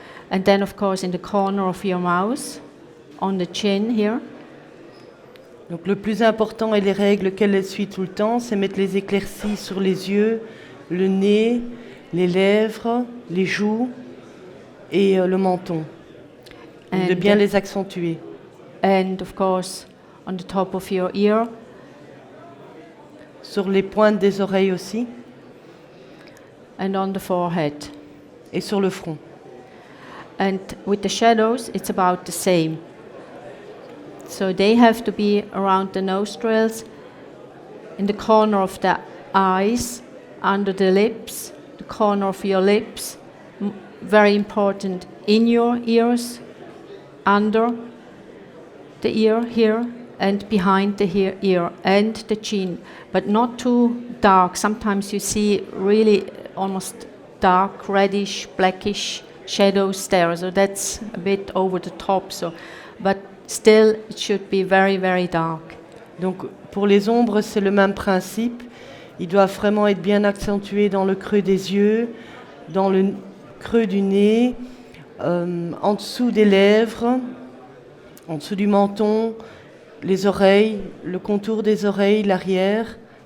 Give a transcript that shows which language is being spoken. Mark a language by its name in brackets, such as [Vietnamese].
[English] And then, of course, in the corner of your mouth, on the chin here. [French] Donc le plus important et les règles qu'elle suit tout le temps, c'est mettre les éclaircies sur les yeux, le nez, les lèvres, les joues et le menton. Donc de bien les accentuer. [English] And of course, on the top of your ear. [French] Sur les pointes des oreilles aussi. [English] And on the forehead. [French] Et sur le front. [English] And with the shadows, it's about the same. So they have to be around the nostrils, in the corner of the eyes, under the lips, the corner of your lips, very important, in your ears, under the ear here, and behind the ear, and the chin, but not too dark. Sometimes you see really almost dark, reddish, blackish shadows there, so that's a bit over the top. But still, it should be very, very dark. [French] Donc pour les ombres, c'est le même principe. Ils doivent vraiment être bien accentués dans le creux des yeux, dans le creux du nez, en dessous des lèvres, en dessous du menton, les oreilles, le contour des oreilles, l'arrière.